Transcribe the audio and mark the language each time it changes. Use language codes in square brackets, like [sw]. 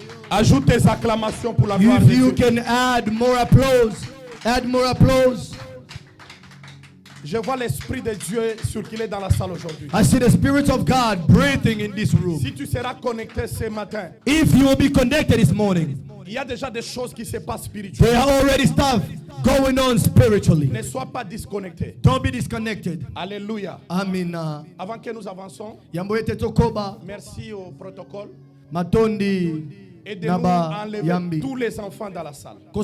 [fr] Ajoute tes acclamations pour la gloire de Dieu. [en] If you can add more applause, add more applause. [fr] Je vois l'esprit de Dieu circuler dans la salle aujourd'hui. [en] I see the Spirit of God breathing in this room. [fr] Si tu seras connecté ce matin, [en] if you will be connected this morning, [fr] il y a déjà des choses qui se passent spirituellement. [en] There are already stuff going on spiritually. [fr] Ne sois pas disconnecté. [en] Don't be disconnected. Alléluia. [ln] Amina. [fr] Avant que nous avançons, merci au protocole. [ln] Matondi. [fr] Aidez-nous à enlever tous les enfants dans la salle.